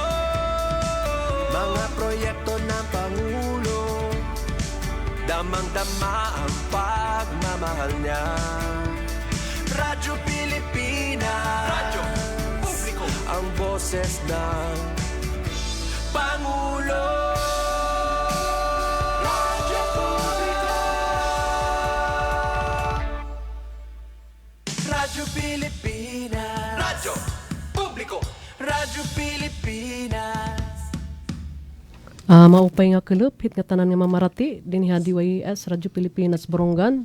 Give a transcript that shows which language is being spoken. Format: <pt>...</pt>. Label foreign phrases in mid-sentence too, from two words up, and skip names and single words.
<tl>Mga proyekto ng Pangulo, damang-dama ang pagmamahal niya. Radyo Pilipinas, Radyo Publiko, ang boses ng Pangulo. Radyo Publiko, Radyo Pilipinas, Radyo Publiko, Radyo Pilipinas.</tl> <war>Maupay nga kulop, hit nga tanan nga mamarati, din ha DYS, Radyo Pilipinas, Borongan.</war>